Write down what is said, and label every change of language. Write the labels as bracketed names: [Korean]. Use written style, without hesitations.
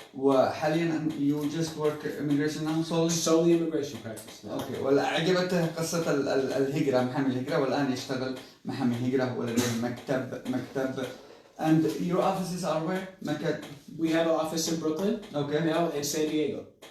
[Arabic] وحاليا [English] you just work immigration now solely immigration practice now. Okay. [Arabic] وعجبته قصة الهجرة، محامي الهجرة، والآن يشتغل محامي هجرة ولديه مكتب. [English] And your offices are where? We have an office in Brooklyn now and San Diego.